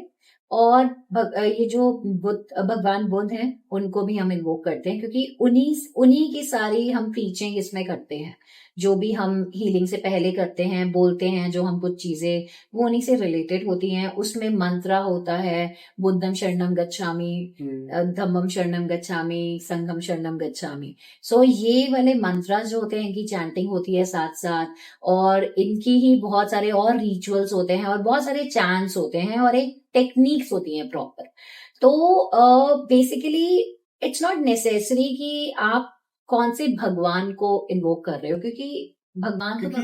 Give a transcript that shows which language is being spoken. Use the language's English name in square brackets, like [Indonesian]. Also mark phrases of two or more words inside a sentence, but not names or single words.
[Hindi] और ये जो भगवान बुद्ध हैं उनको भी हम इन्वोक करते हैं, क्योंकि उन्हीं उन्हीं की सारी हम टीचिंग इसमें करते हैं। जो भी हम हीलिंग से पहले करते हैं, बोलते हैं जो हम कुछ चीजें, वो उन्हीं से रिलेटेड होती हैं। उसमें मंत्र होता है, [Pali] बुद्धम शरणम गच्छामि, धम्मम शरणम गच्छामि, संघम शरणम गच्छामि। [Hindi] सो ये वाले मंत्र जो होते हैं, इनकी चैंटिंग होती है साथ साथ। और इनकी ही बहुत सारे और रिचुअल्स होते हैं और बहुत सारे चैंट्स होते हैं और एक टेक्निक्स होती हैं प्रॉपर। तो [English] basically it's not necessary [Hindi] कि आप कौन से भगवान को इन्वोक कर रहे हो, क्योंकि भगवान तो